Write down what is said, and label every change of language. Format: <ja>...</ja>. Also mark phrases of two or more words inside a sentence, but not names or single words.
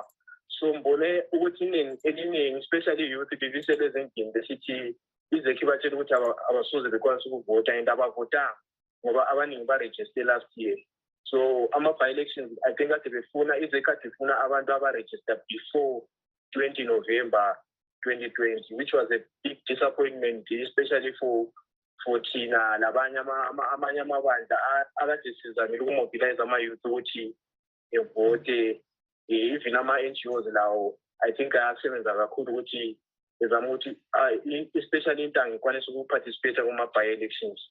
<nd>So mbone ukuthi eliningi</nd> <en>especially youth</en> <nd>bebisebenza endlini besithi iZEC batshela ukuthi abasoze bekwanisa ukuvota and abavotanga ngoba abaningi baregister</nd> <en>last year.</en> <nd>So ama-by-elections</nd> <en>I think</en> <nd>ade befuna iZEC ade ifuna abantu abaregister</nd> <en>before 20 November 2020, which was a big disappointment, especially for</en> <nd>thina labanye amanye amabandla akade sizamile ukumobilize ama-youth ukuthi evote. Even ama-NGOs lawo</nd> <en>I think</en> <nd>ayasebenza kakhulu ukuthi ezama ukuthi especially intanga ikwanisa ukuparticipate kuma-by-elections.</nd>